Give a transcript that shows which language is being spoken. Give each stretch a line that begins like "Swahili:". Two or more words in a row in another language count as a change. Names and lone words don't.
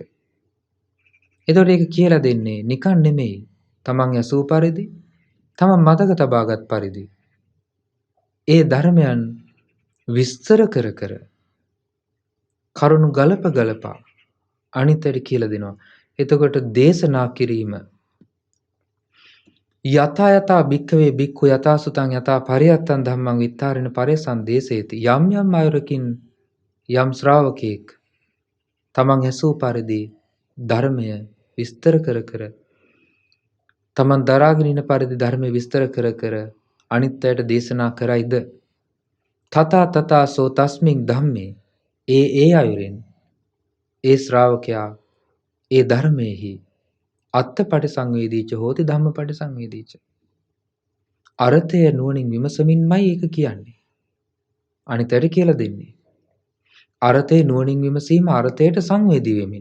Sinhala: එතකොට ඒක කියලා දෙන්නේ නිකන් නෙමෙයි. තමන් ඇසූ පරිදි තමන් මතක තබාගත් පරිදි ඒ ධර්මයන් විස්තර කර කර කරුණු ගලපා අනිත් අයට කියලා දෙනවා. එතකොට දේශනා කිරීම
Pali: යතා යතා භික්ඛවේ භික්ඛු යතා සුතං යතා පරියත්තං ධම්මං විත්තාරේන පරේසං දේසේති.
Sinhala: යම් යම් අයරකින් යම් ශ්‍රාවකෙක් තමන් ඇසූ පරිදි ධර්මය විස්තර කර කර තමන් දරාගෙන ඉන්න පරිදි ධර්මය විස්තර කර කර අනිත් අයට දේශනා කරයිද
Pali: තථා තථාසෝ තස්මින් ධම්මේ
Sinhala: ඒ අයුරින් ඒ ශ්‍රාවකයා ඒ ධර්මයේහි
Pali: අත්ථ පටිසංවේදීච හෝති ධම්ම පටිසංවේදීච.
Sinhala: අර්ථය නුවණින් විමසමින්මයි ඒක කියන්නේ. අනිත් අයට කියලා දෙන්නේ. අර්ථය නුවණින් විමසීම අර්ථයට සංවේදී වෙමින්.